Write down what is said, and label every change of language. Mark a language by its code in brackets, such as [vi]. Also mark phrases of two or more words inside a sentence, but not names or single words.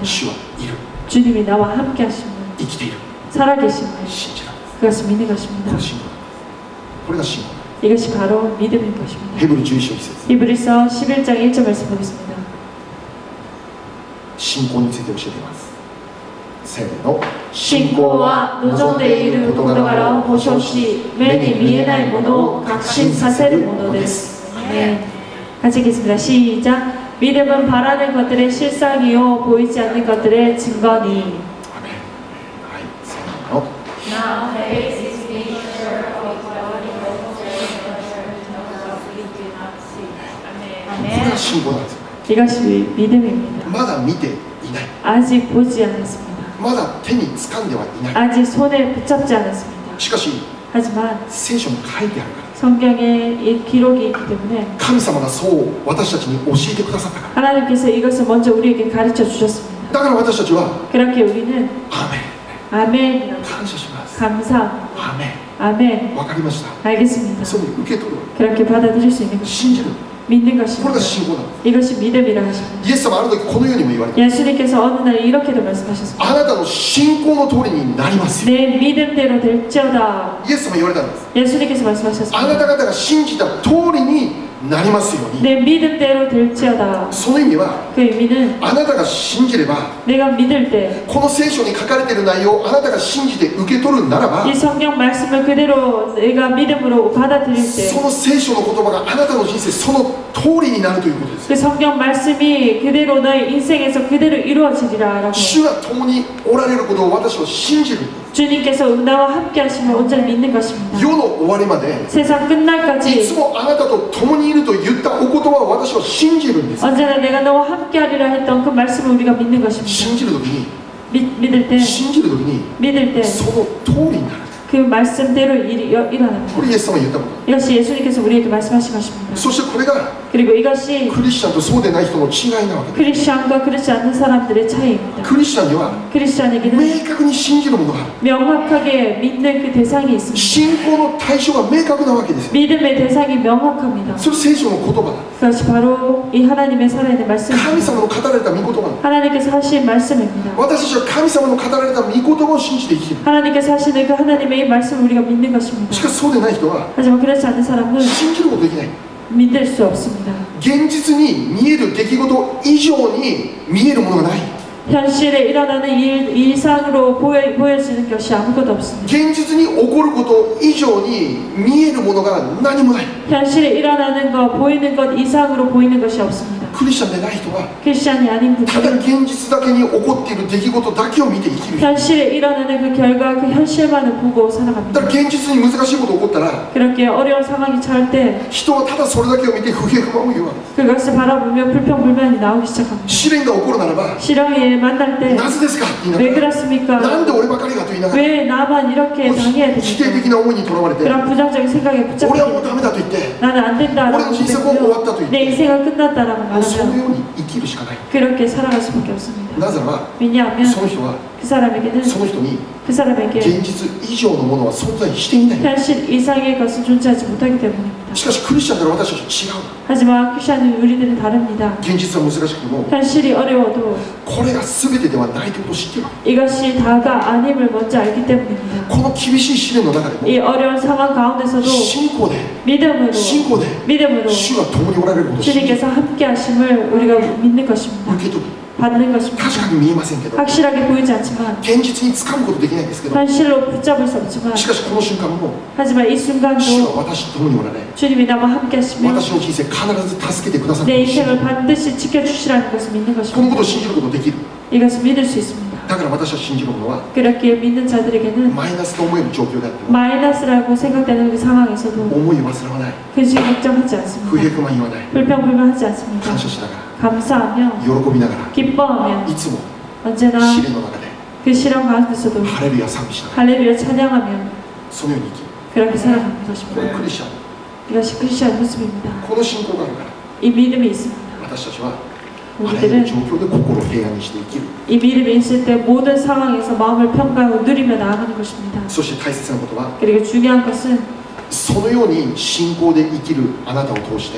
[ja] 主はいる。 [ko] 주님이 나와 함께 하심을, [ja] 生きている。 [ko] 살아계심을 [ja] 信じられる。 [ko] 그것을 믿는 것입니다. [ja] これ信仰だ。これが信仰だ。 [ko] 이것이 바로 믿음인 것입니다. [ja] ヘブル11章1節。 [ko] 히브리서 11장 1절 말씀 보겠습니다. [ja] 信仰について教えています。せーの。信仰は望んでいる事柄を保証し、目に見えないものを確信させるものです。 [ko] 같이 읽겠습니다. 시작. 믿음은 바라는 것들의 실상이요 보이지 않는 것들의 증거니. [ja] アメン。はい、せーの。 [en] Now faith is being sure of what we hope for, [ja] これが信仰なんですよ。 [ko] 이것이 믿음입니다. [ja] まだ見ていない。 [ko] 아직 보지 않았습니다. [ja] まだ手に掴んではいない。 [ko] 아직 손에 붙잡지 않았습니다. [ja] しかし [ko] 하지만 [ja] 聖書に書いてあるから。 [ko] 성경에 이 기록이 있기 때문에 [ja] 神様がそう私たちに教えてくださったから。 [ko] 하나님께서 이것을 먼저 우리에게 가르쳐 주셨습니다. [ja] だから私たちは [ko] 그렇게 우리는 [ja] アメン。 [ko] 아멘, [ja] 感謝します。 [ko] 감사, [ja] アメン。 [ko] 아멘. [ja] わかりました。 [ko] 알겠습니다. [ja] それを受け取る。 [ko] 그렇게 받아들일 수 있는 것, [ja] 信じる。 [ko] 믿는 [ja] これ [ko] 것입니다. [ja] が信仰なんです。 [ko] 이것이 믿음이라 하십니다. [ja] イエス様はある時このようにも言われた。 [ko] 예수님께서 어느 날 이렇게도 말씀하셨습니다. [ja] あなたの信仰の通りになりますよ。 [ko] 내 믿음대로 될지어다. [ja] イエス様言われたんです。 [ko] 예수님께서 [ja] あな [ko] 말씀하셨습니다. [ja] た方が信じた通りになりますように。 [ko] 내 믿음대로 될지어다. [ja] その意味は [ko] 그 의미는 [ja] あなたが信じれば [ko] 내가 믿을 때, [ja] この聖書に書かれている内容をあなたが信じて受け取るならば [ko] 이 성경 말씀을 그대로 내가 믿음으로 받아들일 때, [ja] その聖書の言葉があなたの人生その通りになるということです。 [ko] 그 성경 말씀이 그대로 너의 인생에서 그대로 이루어지리라라고. [ja] 主が共におられることを私は信じる。 [ko] 주님께서 나와 함께 하심을 온전히 믿는 것입니다. [ja] 世の終わりまで [ko] 세상 [ja] いつ [ko] 끝날까지 [ja] もあなたと共にいると言ったお言葉を私は信じるんです。 [ko] 언제나 내가 너와 함께 하리라 했던 그 말씀을 우리가 믿는 것입니다. [ja] 信じる時に [ko] 믿을 때, [ja] 信じる時に [ko] 믿을 때, [ja] その通りになる。 [ko] 그 말씀대로 일어납니다. [ja] これイエス様が言ったこと。 [ko] 이것이 예수님께서 우리에게 말씀하신 것입니다. [ja] そしてこれが [ko] 그리고 이것이 [ja] クリスチャンとそうでない人の違いなわけです。 [ko] 크리스찬과 그렇지 않는 사람들의 차이입니다. [ja] クリスチャンには [ko] 크리스찬에게는 [ja] 明確に信じるものがある。 [ko] 명확하게 믿는 그 대상이 있습니다. [ja] 信仰の対象が明確なわけですよ。 [ko] 믿음의 대상이 명확합니다. [ja] それ聖書の言葉だ。 [ko] 그것이 바로 이 하나님의 살아있는 [ja] 神 [ko] 말씀입니다. [ja] 様の語られた御言葉だ。 [ko] 하나님께서 하신 말씀입니다. [ja] 私たちは神様の語られた御言葉を信じて生きる。 [ko] 하나님께서 하시는 그 하나님의 이 말씀을 우리가 믿는 것입니다. [ja] しかしそうでない人は [ko] 하지만 그렇지 않은 사람은 [ja] 信じることできない。 [ko] 믿을 수 없습니다. [ja] 現実に見える出来事以上に見えるものがない。 [ko] 현실에 일어나는 일 이상으로 보여지는 것이 아무것도 없습니다. [ja] 現実に起こること以上に見えるものが何もない。 [ko] 현실에 일어나는 것, 보이는 것 이상으로 보이는 것이 없습니다. [ja] クリスチャンでない人は [ko] 크리스찬이 아닌 [ja] ただ [ko] 분들은 [ja] 現実だけに起こっている出来事だけを見て生きる。 [ko] 현실에 일어나는 그 결과, 그 현실만을 보고 [ja] だ [ko] 살아갑니다. [ja] から現実に難しいことが起こったら [ko] 그렇게 어려운 상황이 처할 때 [ja] 人はただそれだけを見て不平不満を言うわけです。 [ko] 그것을 바라보며 불평불만이 나오기 시작합니다. [ja] 試練が起こるならば [ko] 실형에 만날 때 [ja] なぜですかって言いな [ko] 왜 [ja] がら [ko] 그렇습니까? [ja] なんで俺ばかりがと言いながら [ko] 왜 나만 이렇게 당해야 [ja] 否定 [ko] 됩니까? [ja] 的な思いにとらわれて [ko] 그런 부정적인 생각에 [ja] 俺はもう [ko] 붙잡히게 [ja] ダメだと言って [ko] 나는 안 된다라고 우리는 인생은 생각하며 [ja] 終わったと言って [ko] 내 인생은 끝났다라고 [ja] もうその [ko] 말하면 [ja] ように生きるしかない。 [ko] 그렇게 살아갈 수밖에 없습니다. [ja] なぜならば [ko] 왜냐하면 [ja] その人は [ko] 그 사람에게는 [ja] その人に [ko] 그 사람에게 [ja] 現実以上のものは存在していない。 [ko] 현실 이상의 것은 존재하지 못하기 때문입니다. [ja] しかしクリスチャンなら私たちは違う。 [ko] 하지만 크리스천은 우리들은 다릅니다. [ja] 現実は難しくても [ko] 현실이 어려워도 [ja] これが全てではないということを知っている。 [ko] 이것이 다가 아님을 먼저 알기 때문입니다. [ja] この厳しい試練の中でも [ko] 이 어려운 상황 가운데서도 [ja] 信仰で [ko] 믿음으로 [ja] 主が共におられることを信じ [ko] 주님께서 함께 하심을 우리가 믿는 것입니다. [ja] 受け取る。 [ko] 받는 것입니다. [ja] 確かに見えませんけど [ko] 확실하게 보이지 않지만 [ja] 現実に掴むことできないんですけど [ko] 현실로 붙잡을 수 없지만 [ja] しかしこの瞬間も [ko] 하지만 이 [ja] 主 [ko] 순간도 [ja] は私と共におられ [ko] 주님이 나와 함께 하시며 [ja] 私の人生必ず助けてくださる [ko] 내 인생을 반드시 지켜주시라는 것을 믿는 [ja] このこと [ko] 것입니다. [ja] を信じることができる。 [ko] 이것을 믿을 수 있습니다. [ja] だから私は信じるものは [ko] 그렇게 믿는 자들에게는 [ja] マイナスと思える状況であっても [ko] 마이너스라고 생각되는 그 상황에서도 [ja] 思いを忘れはない、 [ko] 근심 걱정하지 [ja] 不 [ko] 않습니다. [ja] 平不満言わない、 [ko] 불평불만하지 않습니다. [ja] 感謝しながら [ko] 감사하며 [ja] 喜びながら [ko] 기뻐하며 [ja] いつも [ko] 언제나 [ja] 試練の中で [ko] 그 시련 가운데서도 [ja] ハレルヤ賛美しながら [ko] 할렐루야 찬양하며 [ja] そのように生きる。 [ko] 그렇게 살아가는 [ja] こ [ko] 것입니다. [ja] れクリスチャン、 [ko] 이것이 크리스천 모습입니다. [ja] この信仰があるから [ko] 이 믿음이 있습니다. [ja] 私たちはあらゆる [ko] 우리들은 [ja] 状況で心を平安にして生きる。 [ko] 이 믿음이 있을 때 모든 상황에서 마음을 평가하고 누리며 나아가는 것입니다. [ja] そして大切なことは [ko] 그리고 중요한 것은 [ja] そのように信仰で生きるあなたを通して